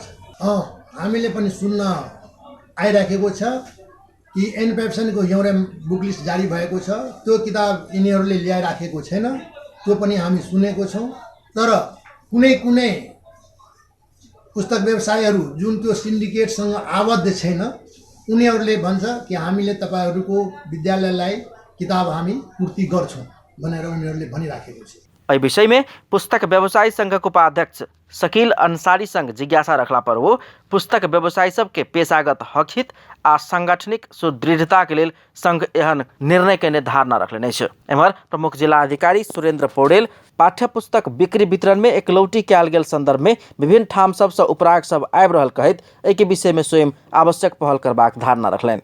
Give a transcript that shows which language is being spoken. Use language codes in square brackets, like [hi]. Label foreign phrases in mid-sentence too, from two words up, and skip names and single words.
[ne] हामीले पनि सुन्न आइराखेको छ कि एनप्याप्सनको एउटा बुक लिस्ट जारी भएको छ, त्यो किताब यिनीहरूले ल्याइराखेको छैन, त्यो पनि हामी सुनेको छौँ। तर कुनै पुस्तक व्यवसायीहरू जुन त्यो सिन्डिकेटसँग आबद्ध छैन उनीहरूले भन्छ कि हामीले तपाईँहरूको विद्यालयलाई किताब हामी पूर्ति गर्छौँ भनेर उनीहरूले भनिराखेको छ। [mai] एहि विषय में पुस्तक व्यवसायी संघक उपाध्यक्ष शकील अंसारी संग जिज्ञासा रखला पर वो पुस्तक व्यवसायी सबके पेशागत हक हित आ सांगठनिक सुदृढ़ता के लेल संघ एहन निर्णय के निर्धारणा रखले छै। एम्हर प्रमुख जिला अधिकारी सुरेंद्र पौडेल पाठ्य पुस्तक बिक्री वितरण में एकलौटी कयल गेल संदर्भ में विभिन्न ठाम सबसँ उपराग सब आबि रहल कहैत एहि के विषय में स्वयं आवश्यक पहल करबाक धारणा रखलनि।